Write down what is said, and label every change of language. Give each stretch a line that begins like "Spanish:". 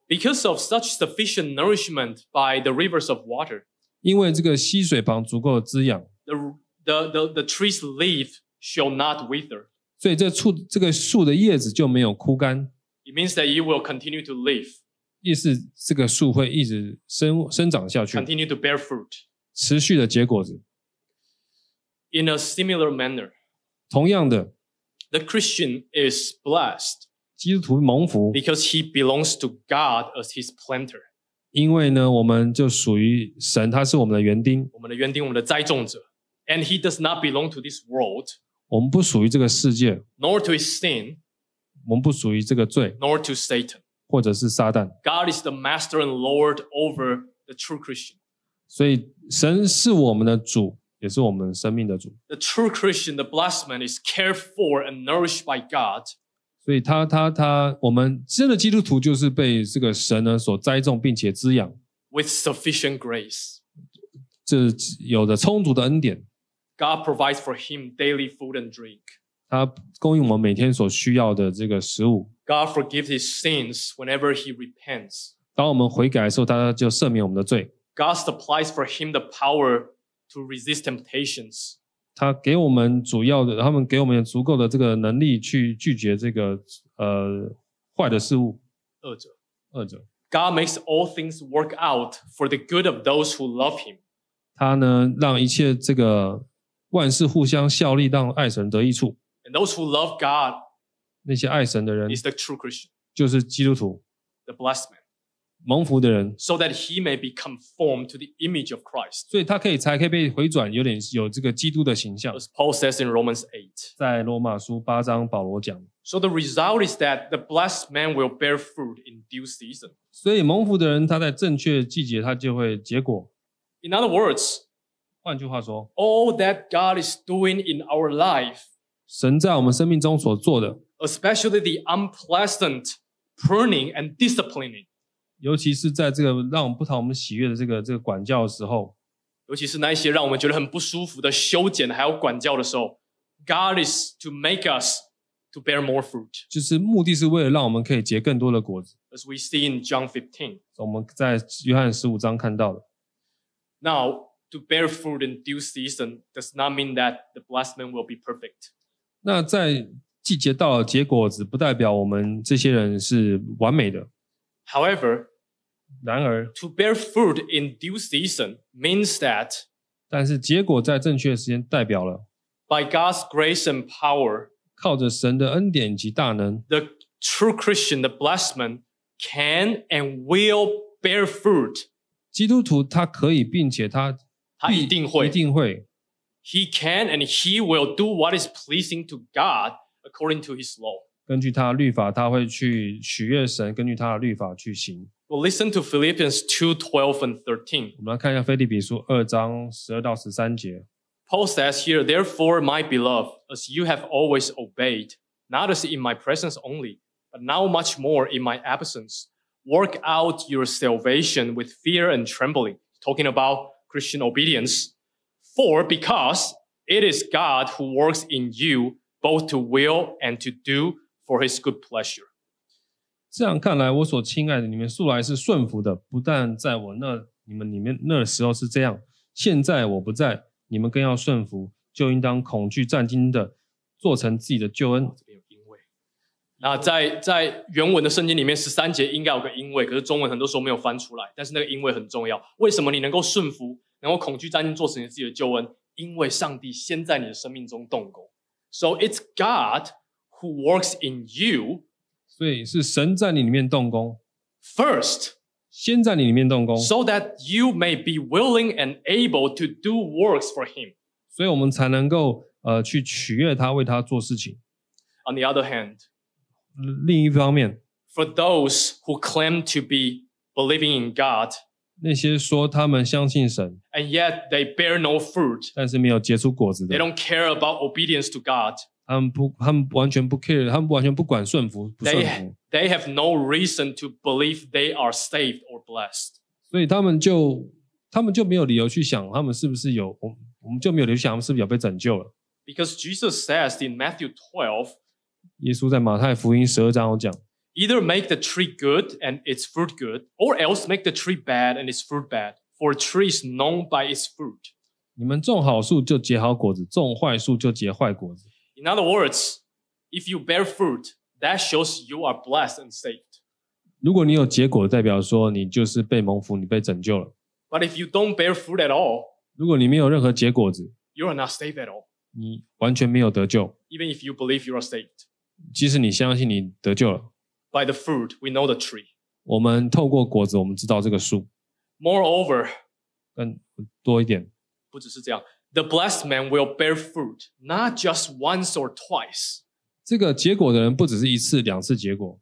English: Because of such sufficient nourishment by the rivers of water.
Chinese: 因为这个溪水旁足够的滋养
English: the tree's leaf shall not wither.
Chinese: 所以这个树的叶子就没有枯干。
English: It means that it will continue to live.
Chinese: 意思这个树会一直 生长下去。
English: Continue to bear fruit.
Chinese: 持续的结果子。
English: In a similar manner.
Chinese: 同样的。
English: The Christian is blessed.
Chinese: 基督徒蒙福。
English: Because he belongs to God as his planter.
Chinese: 因为呢我们就属于神他是我们的园丁我们的园丁我们的栽种者
English: And he does not belong to this world
Chinese: 我们不属于这个世界
English: Nor to his sin
Chinese: 我们不属于这个罪
English: Nor to Satan
Chinese: 或者是撒旦
English: God is the master and lord over the true Christian
Chinese: 所以神是我们的主也是我们生命的主
English: The true Christian, the blessed man is cared for and nourished by God
Chinese: 所以他我们真的基督徒就是被这个神呢所栽种并且滋养
English: with sufficient grace，
Chinese: 这有着充足的恩典。
English: God provides for him daily food and drink，
Chinese: 他供应我们每天所需要的这个食物。
English: God forgives his sins whenever he repents，
Chinese: 当我们悔改的时候他就赦免我们的罪。
English: God supplies for him the power to resist temptations，
Chinese: 他给我们主要的，他们给我们足够的这个能力去拒绝这个坏的事物。恶者。
English: God makes all things work out for the good of those who love him。
Chinese: 他呢，让一切这个万事互相效力，让爱神得益处。
English: And those who love God，
Chinese: 那些爱神的人
English: ，is the true Christian，
Chinese: 就是基督徒
English: ，the blessed man。
Chinese: 蒙福的人
English: ，so that he may be conformed to the image of Christ，
Chinese: 所以他可以才可以被回转，有点有这个基督的形象。
English: As Paul says in Romans 8，
Chinese: 在罗马书八章保罗讲。
English: So the result is that the blessed man will bear fruit in due season。
Chinese: 所以蒙福的人，他在正确季节，他就会结果。
English: In other words，
Chinese: 换句话说
English: ，all that God is doing in our life，
Chinese: 神在我们生命中所做的
English: ，especially the unpleasant pruning and disciplining。
Chinese: 尤其是在这个让我们不讨我们喜悦的这个管教的时候，尤其是那一些让我们觉得很不舒服的修剪还有管教的时候，
English: God is to make us to bear more fruit，
Chinese: 就是目的是为了让我们可以结更多的果子。
English: As we see in John 15，
Chinese: 我们在约翰15章看到的。
English: Now to bear fruit in due season does not mean that the blessed man will be perfect，
Chinese: 那在季节到了结果子不代表我们这些人是完美的。
English: However，
Chinese: 然而
English: ，to bear fruit in due season means that，
Chinese: 但是结果在正确的时间代表了
English: ，by God's grace and power，
Chinese: 靠着神的恩典及大能
English: ，the true Christian, the blessed man, can and will bear fruit。
Chinese: 基督徒他可以，并且他一定会
English: ，he can and he will do what is pleasing to God according to his law。
Chinese: 根据他的律法，他会去取悦神，根据他的律法去行。
English: Well, listen to Philippians 2:12 and 13.
Chinese: 我们来看一下腓立比书二章十二到十三节。
English: Paul says here, therefore, my beloved, as you have always obeyed, not as in my presence only, but now much more in my absence, work out your salvation with fear and trembling. Talking about Christian obedience. For because it is God who works in you,both to will and to do for his good pleasure.
Chinese: 这样看来，我所亲爱的，你们素来是顺服的，不但在我那，你们里面那时候是这样，现在我不在，你们更要顺服，就应当恐惧战兢的，做成自己的救恩。这边有因为。那在原文的圣经里面，十三节应该有个因为，可是中文很多时候没有翻出来，但是那个因为很重要。为什么你能够顺服，能够恐惧战兢做成自己的救恩？因为上帝先在你的生命中动工。
English: So it's God who works in you.
Chinese: 所以是神在你里面动工。
English: First,
Chinese: 先在你里面动工。
English: So that you may be willing and able to do works for him.
Chinese: 所以我们才能够去取悦他，为他做事情。
English: On the other hand,
Chinese: 另一方面
English: ，for those who claim to be believing in God,
Chinese: 那些说他们相信神。
English: And yet they bear no fruit.
Chinese: 但是没有结出果子的。
English: They don't care about obedience to God.
Chinese: 他们完全不 care， 他们完全不管顺服不顺服。
English: They have no reason to believe they are saved or blessed.
Chinese: 所以他们就没有理由去想他们是不是有，我们就没有理由想他们是不是有被拯救了。
English: Because Jesus says in Matthew 12,
Chinese: 耶稣在马太福音十二章有讲，
English: Either make the tree good and its fruit good, or else make the tree bad and its fruit bad. For a tree is known by its fruit.
Chinese: 你们种好树就结好果子，种坏树就结坏果子。
English: In other words, if you bear fruit, that shows you are blessed and saved.
Chinese: 如果你有结果，代表说你就是被蒙福，你被拯救了。
English: But if you don't bear fruit at all,
Chinese: 如果你没有任何结果子，
English: you are not saved at all.
Chinese: 你完全没有得救。
English: Even if you believe you are saved.
Chinese: 即使你相信你得救了。
English: By the fruit, we know the tree.
Chinese: 我们透过果子，我们知道这个树。
English: Moreover,
Chinese: 更多一点，不只是这样。
English: The blessed man will bear fruit not just once or twice.
Chinese: 这个结果的人不只是一次两次结果，